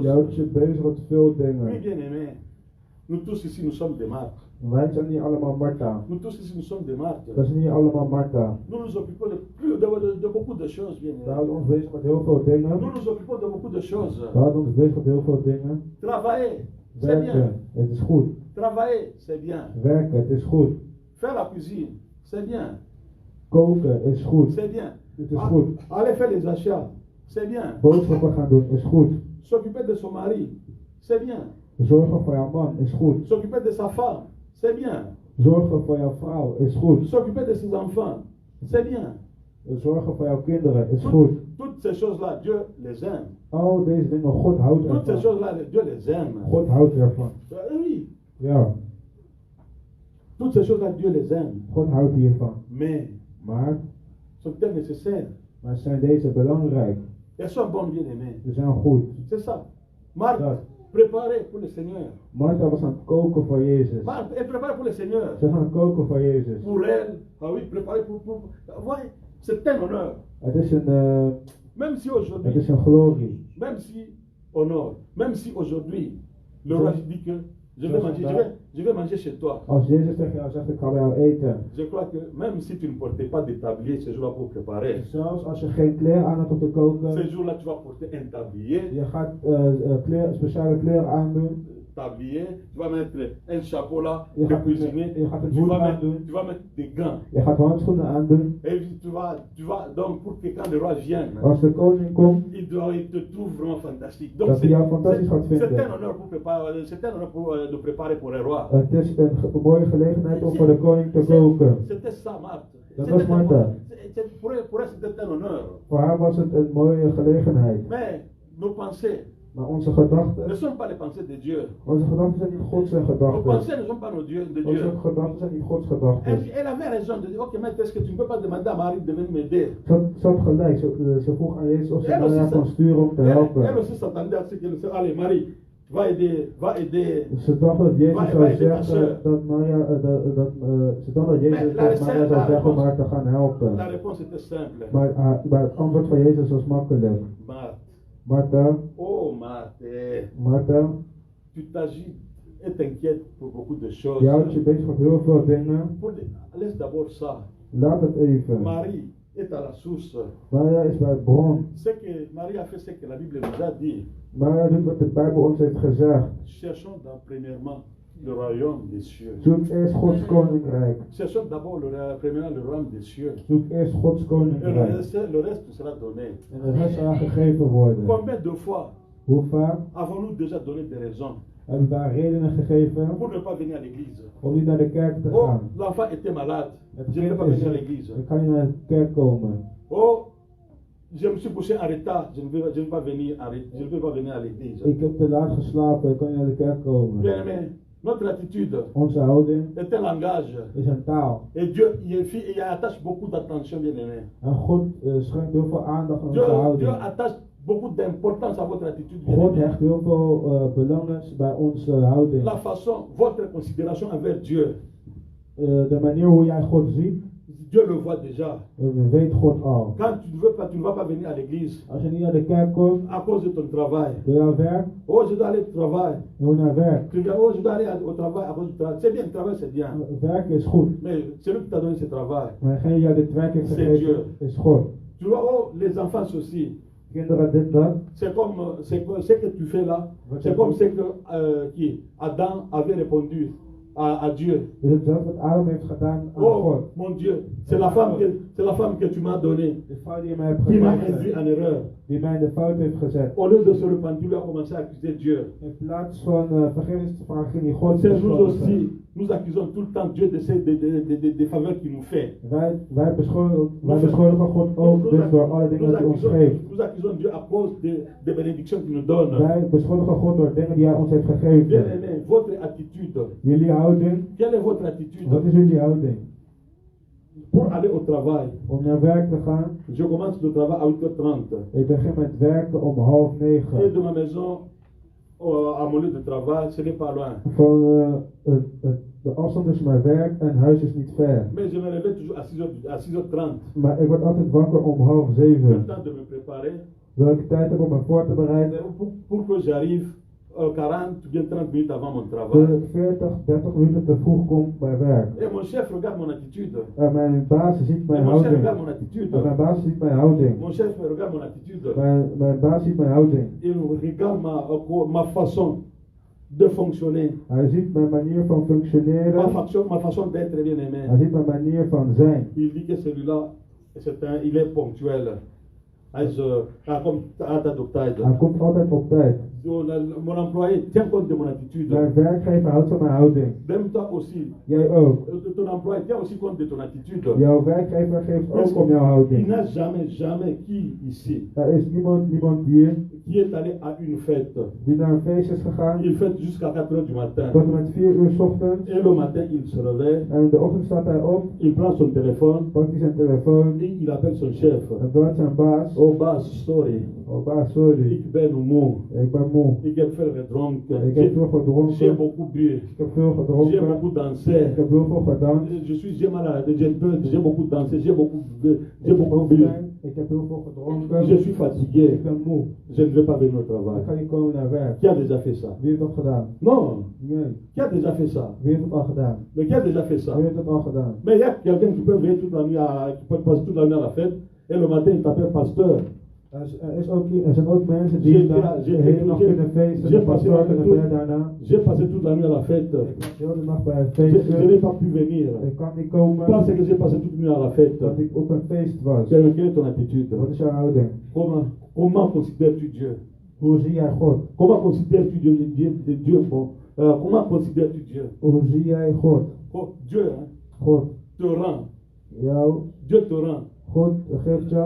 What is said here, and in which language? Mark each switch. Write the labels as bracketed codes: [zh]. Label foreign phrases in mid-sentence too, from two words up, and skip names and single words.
[nl] je houdt je bezig met veel [fr] Oui, [nl] dingen. [fr] bien aimé. Nous tous ici, nous sommes des Marthe. [nl] Wij zijn niet allemaal Martha. [fr] Nous tous ici, nous sommes des Marthe. [nl] We zijn niet allemaal Martha. [fr] Nous nous occupons de beaucoup de choses, bien [nl] We [fr] aimé. [nl] houden ons bezig met heel veel dingen. [fr] Nous nous occupons de beaucoup de choses. [nl] We houden ons bezig met heel veel dingen. [fr] Travailler, c'est bien. [nl] Werken, het is goed. [fr] Travailler, c'est bien. [nl] Werken, het is goed. [fr] Faire la cuisine, c'est bien. [nl] Koken is goed. [fr] C'est bien. [nl] Het is goed. [fr] Aller faire les achats, c'est bien. [nl] Boodschappen gaan doen is goed. [fr] S'occuper de son mari, c'est bien. [nl] Zorgen voor jouw man is goed. [fr] S'occuper de sa femme, c'est bien. [nl] Zorgen voor jouw vrouw is goed. [fr] S'occuper de ses enfants, c'est bien. [nl] Zorgen voor jouw kinderen is goed. [fr] Toutes ces choses-là, Dieu les aime. [nl] Al deze dingen, God houdt [fr] Toutes ces [nl] ervan. [fr] choses-là, Dieu les aime. [nl] God houdt ervan. [fr] Oui, [nl] Ja, [fr] toutes ces choses-là, Dieu les aime. [nl] God houdt hiervan. [fr] Mais, [nl] Maar, [fr] sont-elles nécessaires? [nl] zijn deze belangrijk? [fr] Elles sont bonnes, bien aimées. [nl] Ze zijn goed. [fr] C'est ça. Marthe, [nl] Ja. [fr] préparez pour le Seigneur. [nl] Martha was aan het koken voor Jezus. [fr] Marthe, elle prépare pour le Seigneur. [nl] Ze gaan koken voor Jezus. [fr] Pour elle, ah oui, préparer pour... Ouais, c'est un honneur. [nl] Het is een [fr] Même si aujourd'hui, [nl] glorie. [fr] même si honneur, même si aujourd'hui, le roi dit que je vais manger chez toi. [nl] Als Jezus tegen jou zegt, ik ga bij jou eten. [fr] Je crois que même si tu ne portais pas de tablier ce jour-là pour préparer, [nl] Zelfs als je geen kleren aan hebt om te [fr] ce [nl] koken, [fr] jour-là tu vas porter un tablier, [nl] je gaat speciale kleren aandoen. [fr] tu vas mettre un chapeau là, [nl] Je [fr] de [nl] gaat, [fr] cuisinier, [nl] je gaat het [fr] tu [nl] hoed [fr] vas [nl] aandoen. [fr] mettre des gants. [nl] Je gaat handschoenen aandoen. [fr] Et tu vas donc pour que quand le roi vienne, [nl] Als de koning komt, [fr] il te trouve vraiment fantastique. [nl] Dat [fr] Donc [nl] hij jou fantastisch gaat [fr] c'est [nl] vinden. [fr] un honneur pour préparer, c'est un honneur de préparer pour un roi. [nl] het is een mooie gelegenheid om voor de koning te koken. [fr] C'était ça, Marthe. [nl] Dat was Martha. [fr] Pour elle, c'était un honneur. [nl] Voor haar was het een mooie gelegenheid. [fr] Mais nos pensées [nl] Maar onze [fr] ne [nl] gedachten, [fr] sont pas les pensées de Dieu. [nl] onze gedachten zijn niet Gods [fr] Nos [nl] gedachten. [fr] pensées ne sont pas nos dieux, de Dieu. [nl] Onze gedachten zijn niet Gods gedachten. [fr] Elle avait raison de dire, ok, mais est-ce que tu ne peux pas demander à Marie de venir m'aider? [nl] Ze had gelijk, ze vroeg aan Jezus of ze [fr] Elle aussi, [nl] Maria kon sturen om te helpen. [fr] elle aussi s'attendait à ce qu'elle dise, allez Marie, va aider. [nl] Ze dacht dat Jezus Wij- zou wij dit als, zeggen dat Maria, ze dacht dat Jezus dat Maria zou zeggen om haar te gaan helpen. [fr] La réponse était simple. [nl] Maar het antwoord van Jezus was makkelijk. [fr] Marthe, [nl] Martha, [fr] oh Marthe, [nl] Martha, [fr] tu t'agites et t'inquiètes pour beaucoup de choses. [nl] je houdt je bezig met heel veel dingen. [fr] Laisse d'abord ça. [nl] Laat het even. [fr] Marie est à la source. [nl] Maria is bij het bron. [fr] Ce que Marie a fait, c'est que la Bible nous a dit. [nl] Maria doet wat de Bijbel ons heeft gezegd. [fr] Cherchons premièrement le royaume des cieux. [nl] Zoek eerst Gods koninkrijk. [fr] Cherchons d'abord premièrement le royaume des cieux. [nl] Zoek eerst Gods [fr] Et [nl] koninkrijk. [fr] le reste sera donné. [nl] En de rest zal gegeven worden. [fr] Combien de fois [nl] Hoe vaak [fr] avons-nous déjà donné des raisons [nl] hebben wij redenen gegeven [fr] pour ne pas venir à l'église? [nl] om niet naar de kerk te [fr] Oh, [nl] gaan? [fr] l'enfant était malade. [nl] Het [fr] Je ne vais [nl] kind [fr] pas [nl] is [fr] venir à [nl] ziek, [fr] l'église. [nl] ik kan niet naar de kerk komen. [fr] Oh, je me suis couché en retard. Je ne vais pas venir à l'église. [nl] Ik heb te laat geslapen, ik kan niet naar de kerk komen. [fr] Bien aimé, notre attitude [nl] Onze houding [fr] est un langage. [nl] is een taal. [fr] Et Dieu il attache beaucoup d'attention, bien aimé. [nl] En God schenkt heel veel aandacht aan [fr] Dieu, [nl] onze [fr] Dieu [nl] houding. [fr] attache beaucoup d'importance à votre attitude, bien [nl] God [fr] aimé. [nl] hecht heel veel belangrijk bij onze houding. [fr] La façon, votre considération envers Dieu, [nl] De manier hoe jij God ziet, [fr] Dieu le voit déjà. [nl] weet God al. [fr] Quand tu ne vas pas venir à l'église [nl] Als je niet naar de kerk komt, [fr] à cause de ton travail. [nl] door jouw werk, [fr] Oh, je dois aller au travail. [nl] je moet naar werk. [fr] Tu dis, oh, je dois aller au travail à cause du travail. C'est bien, le travail c'est bien. [nl] Werk is goed. [fr] Mais celui qui t'a donné ce travail, [nl] Maar degene die jou dit werk heeft [fr] C'est Dieu. [nl] gegeven, is God. [fr] tu vois, oh, les enfants ceci. [nl] Kinderen dit, dat. [fr] C'est comme ce que tu fais là. C'est comme ce que qui, Adam avait répondu à Dieu. [nl] Dus hetzelfde wat Adam heeft gedaan aan [fr] Oh, [nl] God. [fr] mon Dieu, c'est la femme que tu m'as donnée [nl] De vrouw die je mij hebt [fr] qui m'a induit [nl] gegeven, [fr] en erreur. [nl] die mij in de fout heeft gezet. [fr] Au lieu de se repentir, il a commencé à accuser Dieu. [nl] In plaats van vergeving te vragen, ging hij God [fr] C'est nous [nl] beschuldigen. [fr] aussi, nous accusons tout le temps Dieu des faveurs qu'il nous fait. [nl] Wij beschuldigen God ook dus door alle dingen die hij ons geeft. [fr] Nous accusons Dieu à cause des bénédictions qu'il nous donne. [nl] Wij beschuldigen God door dingen die hij ons heeft [fr] Bien [nl] gegeven. [fr] aimé, votre attitude, [nl] Jullie houding, [fr] quelle est votre attitude [nl] wat is jullie houding? [fr] pour aller au travail? [nl] Om naar werk te gaan, [fr] Je commence le travail à 8h30. [nl] ik begin met werken om 8:30. [fr] Et de ma maison à mon lieu de travail, ce n'est pas loin. [nl] Van de afstand tussen mijn werk en huis is niet ver. [fr] Mais je me réveille toujours à 6h30. [nl] Maar ik word altijd wakker om [fr] Le [nl] 6:30. [fr] temps de me préparer [nl] Zodat ik tijd heb om me voor te bereiden. [fr] pour que j'arrive 40 ou bien 30 minutes avant mon [nl] Zodat [fr] travail. [nl] ik 40, 30 minuten te vroeg kom bij werk. [fr] Et mon chef regarde mon attitude. [nl] En mijn baas ziet [fr] Et [nl] mijn [fr] mon chef [nl] houding. [fr] regarde mon attitude. [nl] En mijn baas ziet mijn houding. [fr] Mon chef regarde mon attitude. [nl] Mijn baas ziet mijn houding. [fr] Il regarde ma façon de fonctionner. [nl] Hij ziet mijn manier van functioneren. [fr] Ma façon d'être, bien aimé. [nl] Hij ziet mijn manier van zijn. [fr] Il dit que celui-là, il est ponctuel. Comme adoptade. [nl] Hij komt altijd op tijd. [fr] Mon employé tient compte de mon attitude. [nl] Mijn werkgever houdt van mijn houding. [fr] Même toi aussi. [nl] Jij ook. [fr] Ton employé tient aussi compte de ton attitude. [nl] Jouw werkgever geeft [fr] Parce [nl] ook om jouw [fr] qu'il [nl] houding. [fr] n'a jamais qui ici [nl] Er is niemand hier [fr] qui est allé à une fête. [nl] die naar een feest is gegaan. [fr] Il fête jusqu'à 4h du matin. [nl] Tot en met 4 uur 's ochtends. [fr] Et le matin, il se réveille, [nl] En in de ochtend staat hij op. [fr] il prend son téléphone [nl] Pakt hij zijn telefoon. [fr] et il appelle son chef. [nl] En belt zijn baas. Oh baas, sorry. Oh baas, sorry. Ik ben moe. Ik ben moe. Ik heb veel gedronken. Ik heb veel [fr] J'ai [nl] gedronken. [fr] beaucoup bu. [nl] Ik heb veel [fr] J'ai [nl] gedronken. [fr] beaucoup dansé. [nl] Ik heb heel veel gedanst. [fr] J'ai mal à la tête, j'ai beaucoup dansé, j'ai beaucoup bu. [nl] Ik heb heel veel gedronken. [fr] Je suis fatigué. [nl] Ik ben moe. [fr] Je ne vais pas venir au [nl] Ik [fr] travail. [nl] ga niet komen naar werk. [fr] Qui a déjà fait ça? [nl] Wie heeft dat gedaan? [fr] Non. [nl] Nee. [fr] Qui a déjà fait ça? [nl] Wie heeft dat al gedaan? [fr] Mais qui a déjà fait ça? [nl] Wie heeft dat al gedaan? [fr] Mais il y a quelqu'un qui peut venir toute la nuit qui peut passer toute la nuit à la fête et le matin il t'appelle pasteur. [nl] Er zijn ook mensen die de hele nacht kunnen feesten. De pastoor kunnen bidden daarna. [fr] J'ai passé toute la nuit à la fête. [nl] Ik was de hele nacht bij een [fr] Je n'ai [nl] feestje. [fr] pas pu venir. [nl] Ik kan niet komen. [fr] Parce que j'ai passé toute la nuit à la fête. [nl] Dat ik op een feest was. [fr] Quelle est ton attitude? [nl] Wat is jouw houding? [fr] Comment considères-tu Dieu? [nl] Hoe zie jij God? [fr] Comment considères-tu Dieu bon? Comment considères-tu Dieu? [nl] Hoe zie jij God? [fr] Dieu hein, [nl] God. [fr] te rend. Dieu te rend. [nl] God geeft jou.